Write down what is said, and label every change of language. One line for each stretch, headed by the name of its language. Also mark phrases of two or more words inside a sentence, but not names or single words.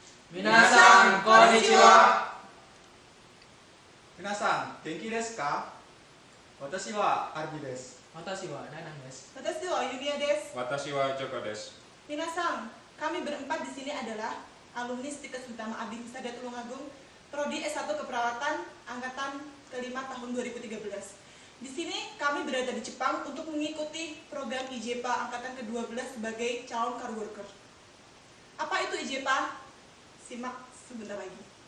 Japanese: みなさん、こんにちは. みなさん、元気ですか? 私はArbiです. Watashi wa Nanang desu. Watashi wa Yulia desu. 私はJokoです. Minasan,
Indonesian: kami berempat di sini adalah alumni Stikes Utama Abdi Husada Tulungagung, Prodi S1 Keperawatan Angkatan kelima tahun 2013. Di sini kami berada di Jepang untuk mengikuti program IJPA Angkatan ke-12 sebagai calon car worker. Apa itu IJPA? Simak sebentar lagi.